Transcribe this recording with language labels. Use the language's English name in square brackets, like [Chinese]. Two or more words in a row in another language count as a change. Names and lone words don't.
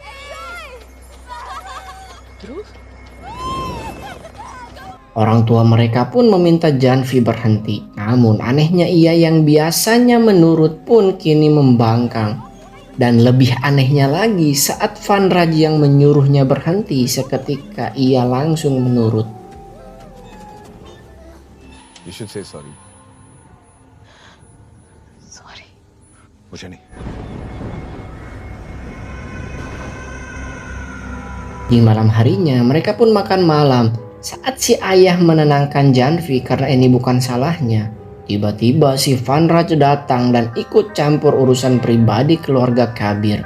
[Indonesian] Orang tua mereka pun meminta Janvi berhenti, namun anehnya ia yang biasanya menurut pun kini membangkang. Dan lebih anehnya lagi saat Vanraj yang menyuruhnya berhenti seketika ia langsung menurut. [English] You should say sorry. Sorry. [Hindi] मुझे नहीं. [Indonesian] Di malam harinya mereka pun makan malam. Saat si ayah menenangkan Janvi karena ini bukan salahnya, tiba-tiba si Vanraj datang dan ikut campur urusan pribadi keluarga Kabir.